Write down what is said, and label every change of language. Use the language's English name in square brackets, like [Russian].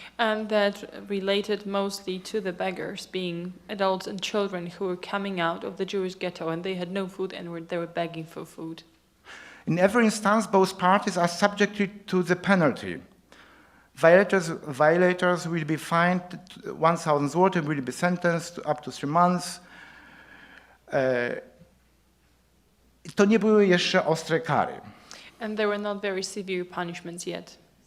[English] And that related mostly to the beggars, being adults and children who were coming out of the Jewish ghetto and they had no food and they were begging for food. In every instance, both parties are subjected to the penalty. Violators will be fined 1,000 zloty, will be sentenced to up to 3 months. [Polish] To nie były jeszcze ostre kary. [English] And there were not very severe punishments yet.